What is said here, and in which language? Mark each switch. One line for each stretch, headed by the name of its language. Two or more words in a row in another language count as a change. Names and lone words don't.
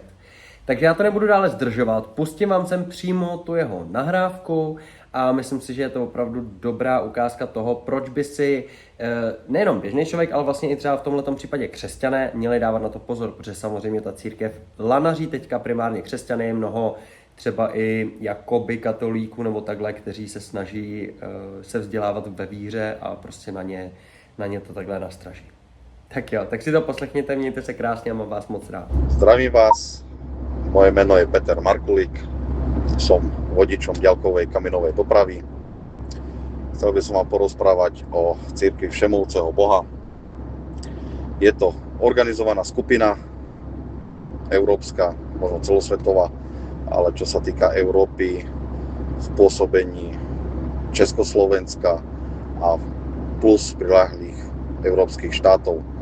Czech: Takže já to nebudu dále zdržovat, pustím vám sem přímo tu jeho nahrávku a myslím si, že je to opravdu dobrá ukázka toho, proč by si nejenom běžný člověk, ale vlastně i třeba v tomhletom případě křesťané měli dávat na to pozor, protože samozřejmě ta církev lanaří teďka primárně křesťané, je mnoho třeba i jakoby katolíků nebo takhle, kteří se snaží se vzdělávat ve víře a prostě na ně to takhle nastraží. Tak jo, tak si to poslechněte, mějte se krásně a mám vás moc rád.
Slovak: Zdravím vás, moje meno je Peter Markulík, som vodičom ďalkovej kaminovej dopravy. Chcel by som vám porozprávať o církvi všemohúceho Boha. Je to organizovaná skupina, európska, možno celosvetová, ale čo sa týka Európy, v pôsobení Československa a plus priľahlých európskych štátov.